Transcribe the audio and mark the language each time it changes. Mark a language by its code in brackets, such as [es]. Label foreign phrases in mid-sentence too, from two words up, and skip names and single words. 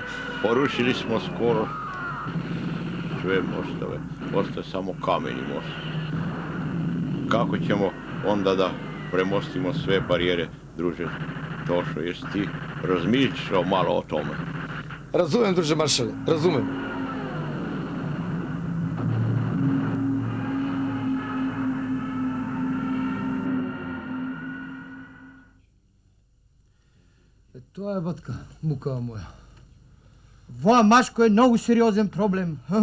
[sr] Porušili smo skoro sve mostove. Ostaje samo kameni most. Kako ćemo onda da premostimo sve barijere, druže Tošo, jesi ti razmišljao malo o tome? Razumem, druže maršale, razumem. [mk] Тоа е батка, мука моја. Воа Машко е многу сериозен проблем.